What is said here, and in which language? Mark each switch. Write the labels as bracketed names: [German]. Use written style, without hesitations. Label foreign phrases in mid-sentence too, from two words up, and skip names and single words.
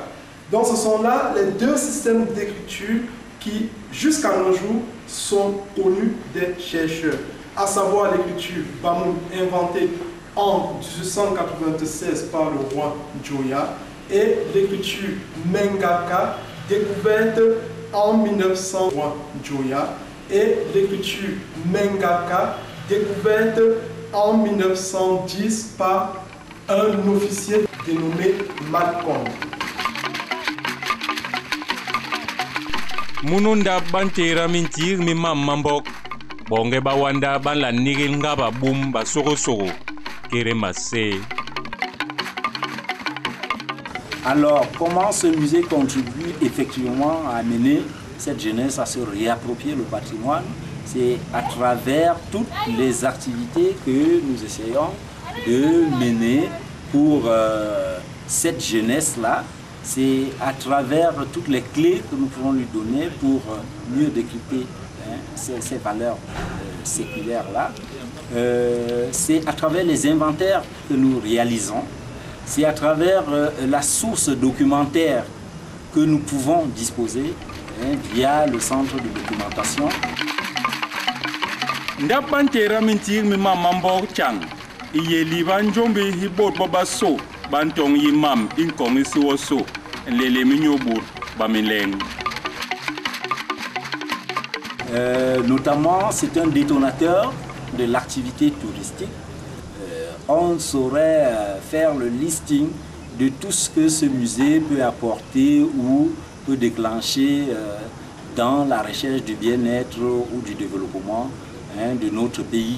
[French] Donc ce sont là les deux systèmes d'écriture qui, jusqu'à nos jours, sont connus des chercheurs, à savoir l'écriture Bamoun inventée en 1896 par le roi Njoya et l'écriture Mengaka découverte en 1900 par Njoya et l'écriture Mengaka découverte en 1910 par un officier dénommé Malcolm. [Mengaka] Mununda bantera mintir mi mambok bonge bawanda ban la nigel ngaba boom ba soro kere masse. [French] Alors, comment ce musée contribue effectivement à amener cette jeunesse à se réapproprier le patrimoine? C'est à travers toutes les activités que nous essayons de mener pour cette jeunesse-là. C'est à travers toutes les clés que nous pouvons lui donner pour mieux décrypter ces valeurs séculaires-là. C'est à travers les inventaires que nous réalisons. C'est à travers la source documentaire que nous pouvons disposer via le centre de documentation. [Mengaka] Ndapantera mintir mi mambok chang iye liban jombe hibot babaso bantong yimam inkong isiwoso lele minyobur bamileng. [French] Notamment, c'est un détonateur de l'activité touristique. On saurait faire le listing de tout ce que ce musée peut apporter ou peut déclencher dans la recherche du bien-être ou du développement de notre pays.